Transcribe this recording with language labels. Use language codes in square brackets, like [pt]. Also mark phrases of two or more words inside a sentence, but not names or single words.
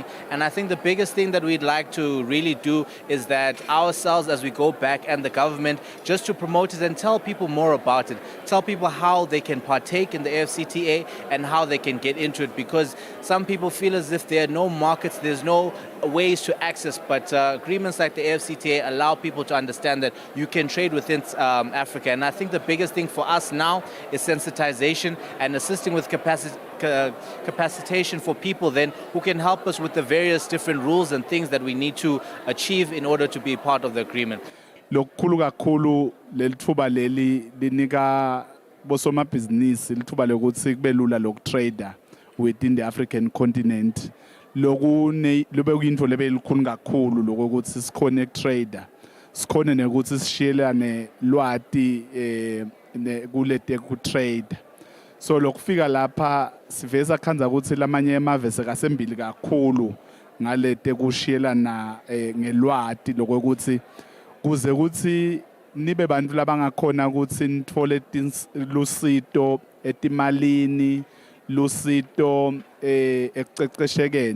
[en] And I think the biggest thing that we'd like to really do is that ourselves, as we go back, and the government, just to promote it and tell people more about it, tell people how they can partake in the AfCFTA and how they can get into it, because some people feel as if there are no markets, there's no ways to access, but agreements like the AfCFTA allow people to understand that you can trade within Africa. And I think the biggest thing for us now is sensitization and assisting with capacitation for people then who can help us with the various different rules and things that we need to achieve in order to be part of the agreement. [ss] Lokukhulu kakhulu lelithuba leli linika bosomabhizinisi lithuba lokuthi kube lula lokutrader [en] within the African continent. [ss] Lobe kuyinto lebe likhulu kakhulu lokuthi sikhone ukutrader. Sikhone nekuthi sishiyelane lwati kulete ku trade. So lokufika lapha siveza khanza ukuthi lamanye emave sekasembili kakhulu ngalete kushiyelana ngelwati lokuthi kuze ukuthi nibe bantu labangakhona ukuthi nithole lusito etimalini, lusito ekuceceshekeni.